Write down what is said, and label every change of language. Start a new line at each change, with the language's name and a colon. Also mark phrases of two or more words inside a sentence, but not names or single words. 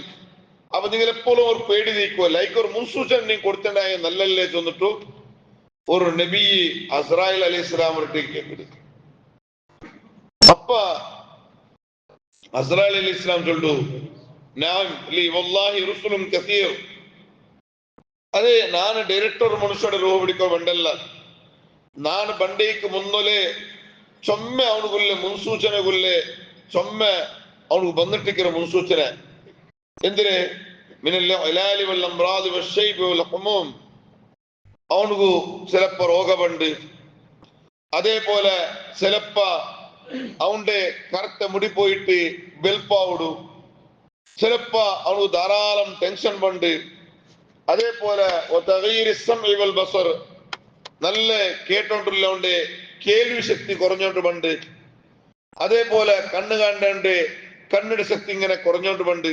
Bench: അപ്പൊ നിങ്ങൾ എപ്പോഴും ഒരു പേടി നീക്കുവോ, ലൈക്ക് ഒരു മുൻസൂചന നീ കൊടുത്തിട്ടുണ്ടായ നല്ലല്ലേ ചെന്നിട്ടു ഒരു നബി അസ്രായിൽ അലൈഹി സ്വലാമിനോട്ടേക്ക് കേൾക്കുന്നത്. അപ്പ അസ്രായിൽ
Arabic: عليه السلام
Bench: ചൊല്ലു, അതെ ನಾನು ಡೈರೆಕ್ಟರ್ ಮನುಷ್ಯರ ರೂಹ ಬಿಡಿಕೋ ಬಂಡಲ್ಲ, ನಾನು ಬಂಡೇಕ್ ಮುನ್ನೊಲೆ ಚೊಮ್ಮೆ ಅವನಿಗುಲ್ಲೆ ಮುನ್ಸೂಚನೆಗುಲ್ಲೆ ಚೊಮ್ಮೆ ಅವನಿಗೆ ಬಂದಿಟ್ಟಿಕ್ಕಿರೋ ಮುನ್ಸೂಚನೆ ಎಂದ್ರೆ
Arabic: من العلل والأمراض والشيب والهموم,
Bench: അവനക്ക് ചിലപ്പോ രോഗമുണ്ട്, അതേപോലെ ചിലപ്പോ അവന്റെ കറുത്ത മുടി പോയിട്ട് വെൽപ്പാവിടും, ചിലപ്പോ അവനക്ക് ധാരാളം ടെൻഷൻ ഉണ്ട്, അതേപോലെ നല്ല കേട്ടോണ്ടുള്ള അവന്റെ കേൾവി ശക്തി കുറഞ്ഞോണ്ട് പണ്ട്, അതേപോലെ കണ്ണ് കാണേണ്ട കണ്ണിന്റെ ശക്തി ഇങ്ങനെ കുറഞ്ഞോണ്ട് പണ്ട്.